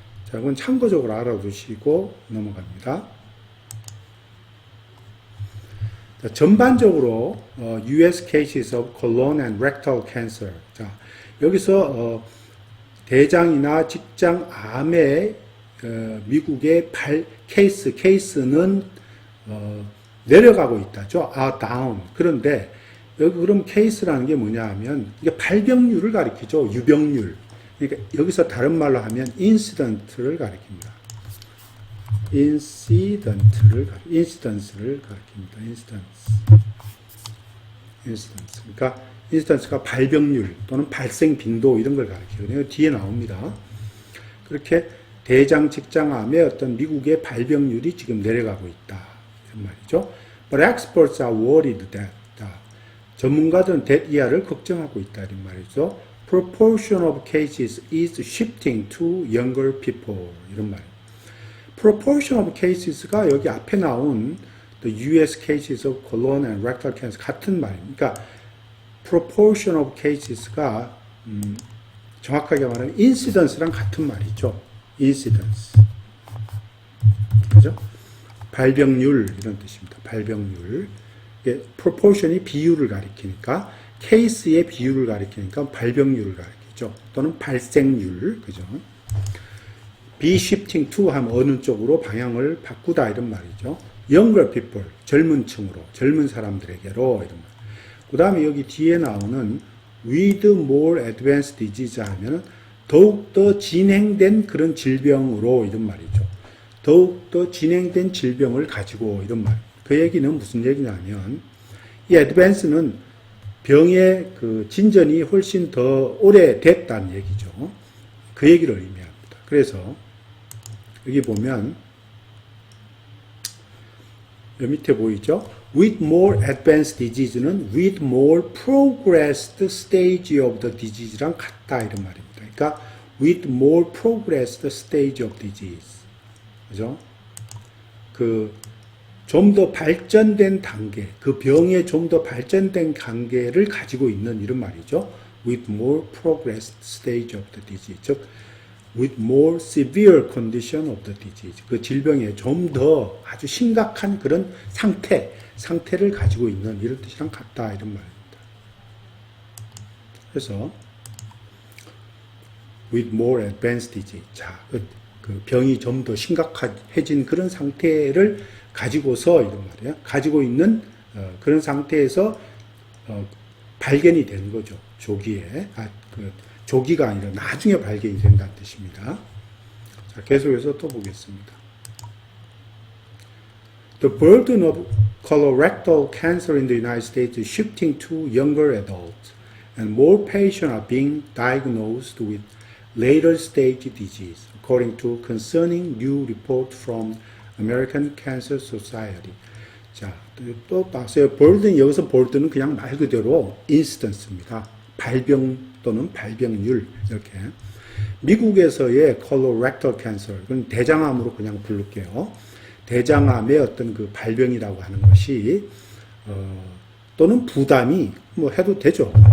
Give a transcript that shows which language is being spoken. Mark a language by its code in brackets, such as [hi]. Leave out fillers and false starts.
[ko] 자, 이건 참고적으로 알아두시고 넘어갑니다. 자, 전반적으로 U.S. [en] cases of colon and rectal cancer. [ko] 자, 여기서 대장이나 직장암의 미국의 케이스는 내려가고 있다죠. [en] down. [ko] 그런데 여기 그럼 케이스라는 게 뭐냐 하면 이게 발병률을 가리키죠. 유병률. 그러니까 여기서 다른 말로 하면 incidence를 가리킵니다. incidence를 가리킵니다. [en] incidence. [ko] 그러니까 instance가 발병률 또는 발생 빈도 이런 걸 가리키거든요. 뒤에 나옵니다. 그렇게 대장 직장암의 어떤 미국의 발병률이 지금 내려가고 있다. 이런 말이죠. [en] But experts are worried that. [ko] 전문가들은 that 이하를 걱정하고 있다. 이런 말이죠. [en] Proportion of cases is shifting to younger people. [ko] 이런 말이에요. [en] Proportion of cases가 [ko] 여기 앞에 나온 [en] the U.S. cases of colon and rectal cancer [ko] 같은 말입니다. 그러니까 [en] proportion of cases [ko] 가 정확하게 말하면 incidence랑 같은 말이죠. incidence. 그죠? 발병률 이런 뜻입니다. 발병률. proportion이 비율을 가리키니까 케이스의 비율을 가리키니까 발병률을 가리키죠. 또는 발생률. 그죠? [en] be shifting to [ko] 하면 어느 쪽으로 방향을 바꾸다 이런 말이죠. [en] younger people, [ko] 젊은 층으로, 젊은 사람들에게로 이런 말. 그 다음에 여기 뒤에 나오는 [en] with more advanced disease [ko] 하면은 더욱더 진행된 그런 질병으로 이런 말이죠. 더욱더 진행된 질병을 가지고 이런 말. 그 얘기는 무슨 얘기냐면 이 advance는 병의 그 진전이 훨씬 더 오래됐다는 얘기죠. 그 얘기를 의미합니다. 그래서 여기 보면 여기 밑에 보이죠? [en] With more advanced disease는 with more progressed stage of the disease랑 [ko] 같다 이런 말입니다. 그러니까 [en] with more progressed stage of disease. [ko] 그죠? 좀 더 발전된 단계, 그 병의 좀 더 발전된 단계를 가지고 있는 이런 말이죠. [en] With more progressed stage of the disease. [ko] 즉, [en] with more severe condition of the disease. [ko] 그 질병에 좀 더 아주 심각한 그런 상태를 가지고 있는 이런 뜻이랑 같다 이런 말입니다. 그래서 [en] with more advanced disease. [ko] 자, 그 병이 좀 더 심각해진 그런 상태를 가지고서 이런 말이에요. 가지고 있는 그런 상태에서 발견이 되는 거죠. 조기에. 조기가 아니라 나중에 발견이 된다는 뜻입니다. 자, 계속해서 또 보겠습니다. [en] The burden of colorectal cancer in the United States is shifting to younger adults, and more patients are being diagnosed with later stage disease, according to concerning new report from American Cancer Society. [ko] 자, 또 봤어요. burden, 여기서 burden은 그냥 말 그대로 instance입니다. 발병 또는 발병률, 이렇게. 미국에서의 colorectal cancer, 그건 대장암으로 그냥 부를게요. 대장암의 어떤 그 발병이라고 하는 것이, 또는 부담이, 뭐 해도 되죠.